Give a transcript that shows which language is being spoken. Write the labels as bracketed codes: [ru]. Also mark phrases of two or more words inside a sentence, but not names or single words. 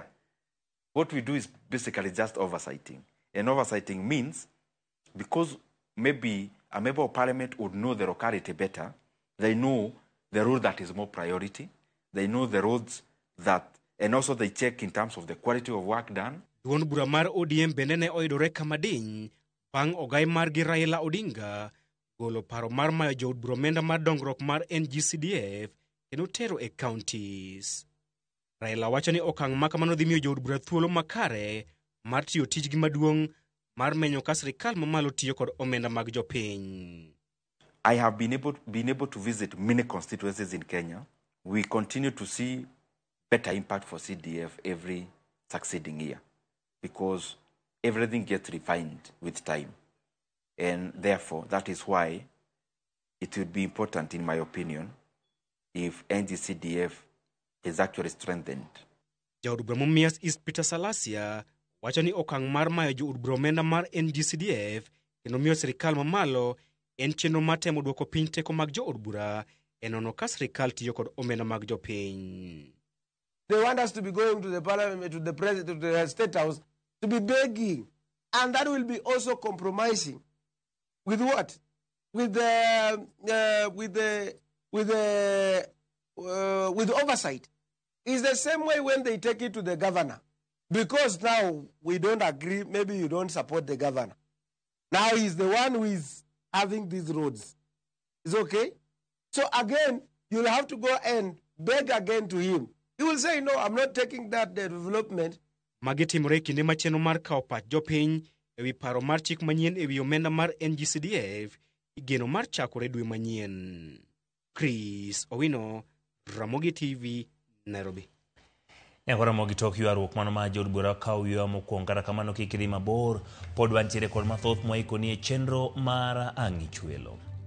[en] What we do is basically just oversighting. And oversighting means because maybe a member of parliament would know the locality better, they know the road that is more priority, they know the roads that, and also they check in terms of the quality of work done. [luo] Duon bura mar ODM benene oidore kamadiny bang' ogai mar gi Raila Odinga golo paro mar mayo jo od bura omenda mar dongruok mar NGCDF kendo tero e counties. Raila wacho ni okang' makamano dhi miyo jo od bura thuolo makare mar tiyo tijgi maduong' mar menyo ka sirikal mamalo tiyo kod omenda mag jopiny. [en] I have been able to visit many constituencies in Kenya. We continue to see better impact for CDF every succeeding year because everything gets refined with time. And therefore, that is why it would be important, in my opinion, if NGCDF is actually strengthened. Jaod bura Mumias East Peter Salasya wacho ni okang' mar mayo jo od bura omenda mar NGCDF kendo miyo sirikal mamalo en chenro mar temo duoko piny teko mag jo od bura e nono ka sirikal tiyo kod omenda mag jopiny. They want us to be going to the parliament, to the president, to the state house, to be begging, and that will be also compromising with what? With oversight. It's the same way when they take it to the governor. Because now we don't agree, maybe you don't support the governor. Now he's the one who is having these roads. It's okay? So again, you'll have to go and beg again to him. He will say, no, I'm not taking that development. [luo] Magitimore kinde macheno mar kao pach jopiny ewi paro mar chik manyien ewi omenda mar NGCDF igeno mar chakore dwe manyien. Chris Owino, Ramogi TV, Nairobi. Ramogi tok ywaruok mano ma jod bura kaw ywa mokwongo kata kamano kik idhi mabor pod wantiere kod mathoth mwaikoni e chenro mar Ang'i Chwelo.